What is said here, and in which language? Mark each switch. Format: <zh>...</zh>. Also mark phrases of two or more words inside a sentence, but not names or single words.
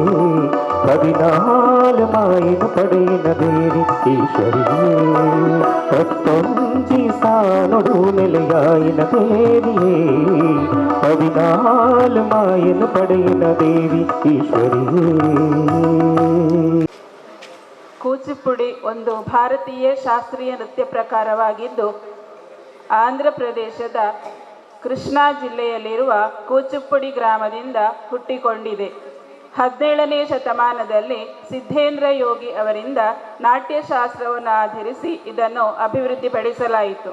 <tcy>14 ಮಾಯನ ಪಡೆಯಿನ ದೇವಿ ಈಶ್ವರಿಯೇ ಪತ್ತೊಂದಿ ಸಾನೊಡು ನೆಲೆಯಾಯಿನ ದೇವಿಯೇ 14 ಮಾಯನ ಪಡೆಯಿನ ದೇವಿ ಈಶ್ವರಿಯೇ</tcy> <kn>ಕೂಚಿಪುಡಿ ಒಂದು ಭಾರತೀಯ ಶಾಸ್ತ್ರೀಯ ನೃತ್ಯ ಪ್ರಕಾರವಾಗಿದ್ದು ಆಂಧ್ರ ಪ್ರದೇಶದ ಕೃಷ್ಣಾ ಜಿಲ್ಲೆಯಲ್ಲಿರುವ ಕೂಚಿಪುಡಿ ಗ್ರಾಮದಿಂದ ಹುಟ್ಟಿಕೊಂಡಿದೆ. 17ನೇ ಶತಮಾನದಲ್ಲಿ ಸಿದ್ಧೇಂದ್ರ ಯೋಗಿ ಅವರಿಂದ ನಾಟ್ಯಶಾಸ್ತ್ರವನ್ನು ಆಧರಿಸಿ ಇದನ್ನು ಅಭಿವೃದ್ಧಿಪಡಿಸಲಾಯಿತು.</kn>